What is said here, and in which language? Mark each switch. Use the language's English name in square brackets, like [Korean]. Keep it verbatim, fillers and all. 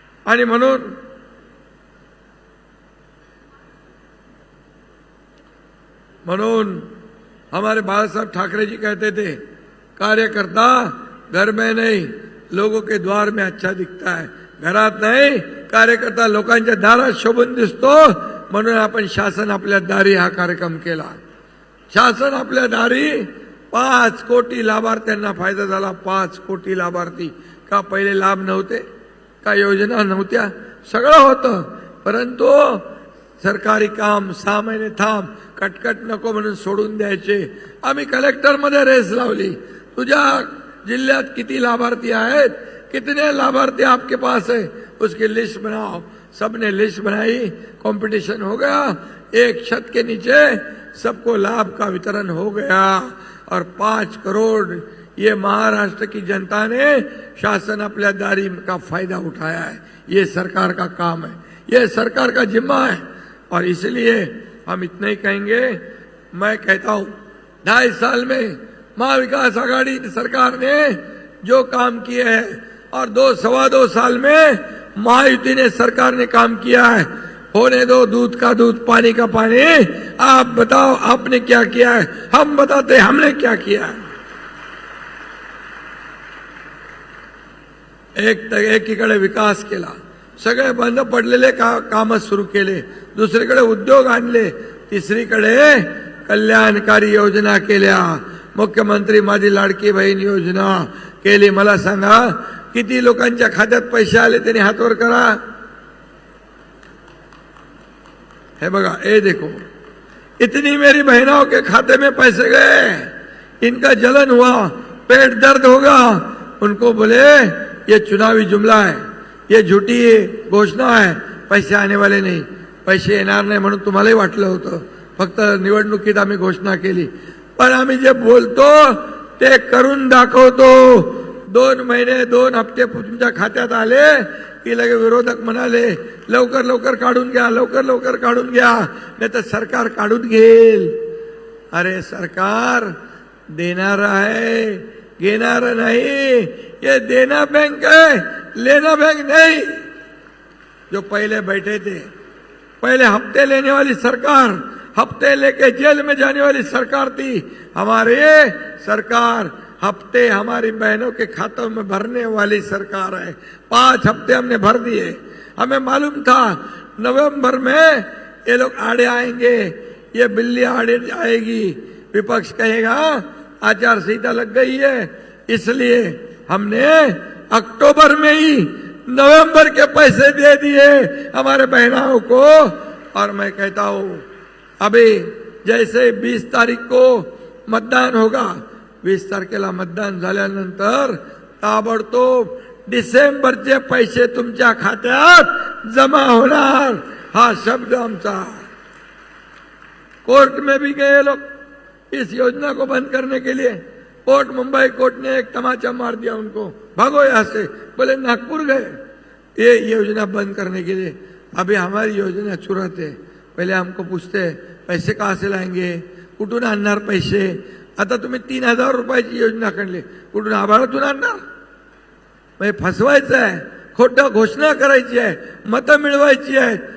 [Marathi] आणि म्हणून म्हणून [Hindi] हमारे बाळासाहेब ठाकरे जी कहते थे, कार्यकर्ता घर में नहीं लोगों के द्वार में अच्छा दिखता है. [Marathi] घरात नाही कार्यकर्ता लोकांच्या दारात शोभून दिसतो. म्हणून आपण शासन आपल्या दारी हा कार्यक्रम केला. शासन आपल्या दारी, पाच कोटी लाभार्थ्यांना फायदा झाला. पाच कोटी लाभार्थी. का पहिले लाभ नव्हते, का योजना नव्हत्या, सगळं होतं, परंतु सरकारी काम सहा महिने थांब, कटकट नको म्हणून सोडून द्यायचे. आम्ही कलेक्टरमध्ये रेस लावली, तुझ्या जिल्ह्यात किती लाभार्थी आहेत, [Hindi] कितने लाभार्थी आपके पास है, उसकी लिस्ट बनाओ. सबने लिस्ट बनाई, कंपटीशन हो गया, एक छत के नीचे सबको लाभ का वितरण हो गया. और पाँच करोड़ ये महाराष्ट्र की जनता ने शासन अपने दारी का फायदा उठाया है. ये सरकार का काम है, ये सरकार का जिम्मा है. और इसलिए हम इतना ही कहेंगे. मैं कहता हूँ ढाई साल में महाविकास आघाड़ी सरकार ने जो काम किए हैं, और दो सवा दो साल में महायुति ने सरकार ने काम किया है. होने दो दूध का दूध, पानी का पानी. आप बताओ आपने क्या किया है, हम बताते हमने क्या किया है. [Marathi] एक एकीकडे विकास केला, सगळे बंद पडलेले का, काम सुरू केले, दुसरीकडे उद्योग आणले, तिसरीकडे कल्याणकारी योजना केल्या. मुख्यमंत्री माझी लाडकी बहीण योजना केली. मला सांगा किती लोकांच्या खात्यात पैसे आले, त्यांनी हातवर करा. हे बघा, [Hindi] हे देखो, इतनी मेरी बहनों के खाते में पैसे गए, इनका जलन हुआ, पेट दर्द होगा. उनको बोले ये चुनावी जुमला है, ये झूठी घोषणा है, पैसे आने वाले नहीं, [Marathi] पैसे येणार नाही म्हणून तुम्हालाही वाटलं होतं. फक्त निवडणुकीत आम्ही घोषणा केली, पण आम्ही जे बोलतो ते करून दाखवतो. दोन महिने दोन हप्ते तुमच्या खात्यात आले की लगे विरोधक म्हणाले लवकर लवकर काढून घ्या, लवकर लवकर काढून घ्या, नाही तर सरकार काढून घेईल. अरे सरकार देणार आहे, घेणार नाही. [Hindi] ये देना बैंक है, लेना बैंक नहीं. जो पहले बैठे थे, पहले हफ्ते लेने वाली सरकार, हफ्ते लेके जेल में जाने वाली सरकार थी. हमारे सरकार हफ्ते हमारी बहनों के खातों में भरने वाली सरकार है. पांच हफ्ते हमने भर दिए. हमें मालूम था नवंबर में ये लोग आड़े आएंगे, ये बिल्ली आड़े आएगी. विपक्ष कहेगा आचार संहिता लग गई है, इसलिए हमने अक्टूबर में ही नवंबर के पैसे दे दिए हमारे बहनों को. और मैं कहता हूँ अभी जैसे बीस तारीख को मतदान होगा, [Marathi] वीस तारखेला मतदान झाल्यानंतर ताबडतोब डिसेंबरचे पैसे तुमच्या खात्यात जमा होणार. हा शब्द आमचा. [Hindi] कोर्ट में भी गए लोग इस योजना को बंद करने के लिए. कोर्ट मुंबई कोर्ट ने एक तमाचा मार दिया उनको, भागो यहाँ से, बोले नागपुर गए ये योजना बंद करने के लिए। अभी हमारी योजना चुरत है, पहले हमको पूछते हैं पैसे कहाँ से लाएंगे, [Marathi] कुठून आणणार पैसे, आता तुम्ही तीन हजार रुपयाची योजना काढली, कुठून आभारातून आणणार, म्हणजे फसवायचं आहे, खोटं घोषणा करायची आहे, मतं मिळवायची आहे.